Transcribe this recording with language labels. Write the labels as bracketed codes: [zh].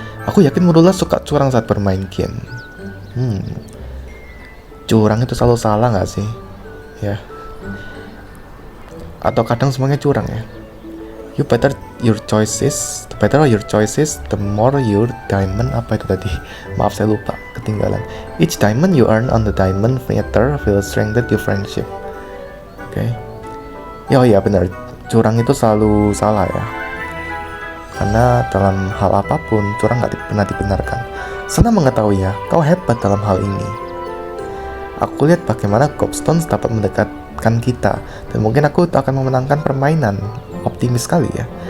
[id] Aku yakin Murula suka curang saat bermain game. Curang itu selalu salah nggak sih? Ya. Atau kadang semuanya curang ya. [en] The better your choices, the more your diamond. [id] Apa itu tadi? Maaf, saya lupa, ketinggalan. [en] Each diamond you earn on the diamond meter will strengthen your friendship. [id] Oke. Oh iya benar, curang itu selalu salah ya. Karena dalam hal apapun curang nggak pernah dibenarkan. Senang mengetahui ya, kau hebat dalam hal ini. Aku lihat bagaimana Gobstones dapat mendekatkan kita, dan mungkin aku akan memenangkan permainan. Optimis sekali ya.